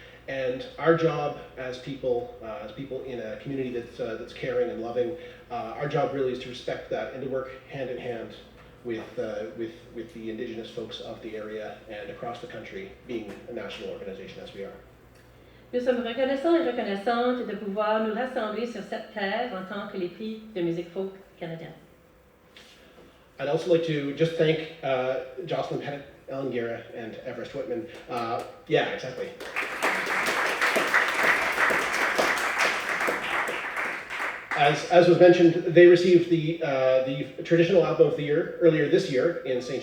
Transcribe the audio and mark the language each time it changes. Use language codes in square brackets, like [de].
[en] And our job as people in a community that's caring and loving, our job really is to respect that and to work hand in hand with the Indigenous folks of the area and across the country, being a national organization as we are. [fr] Nous sommes reconnaissants et reconnaissantes de pouvoir nous rassembler sur cette terre en tant que les prix de musique folk canadienne. [en] I'd also like to just thank Jocelyne Pettit, Ellen Guerra, and Everest Whitman. Yeah, exactly. As was mentioned, they received the traditional album of the year earlier this year in St.